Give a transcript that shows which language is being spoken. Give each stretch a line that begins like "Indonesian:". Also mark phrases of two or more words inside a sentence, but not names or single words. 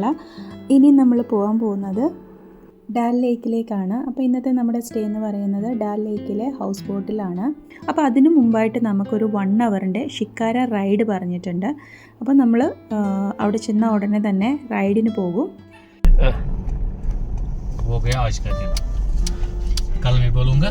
Malayalam: ഇനി നമ്മൾ പോകാൻ പോകുന്നത് ഡാൽ ലേക്കിലേക്കാണ്. അപ്പോൾ ഇന്നത്തെ നമ്മുടെ സ്റ്റേ എന്ന് പറയുന്നത് ഡാൽ ലേക്കിലെ ഹൗസ് ബോട്ടിലാണ്. അപ്പോൾ അതിനു മുമ്പായിട്ട് നമുക്കൊരു 1 അവറിൻ്റെ ഷിക്കാര റൈഡ് പറഞ്ഞിട്ടുണ്ട്. അപ്പോൾ നമ്മൾ അവിടെ ചെന്ന ഉടനെ തന്നെ റൈഡിന് പോകും.
Hindi: हो गया आज का दिन. कल भी बोलूँगा.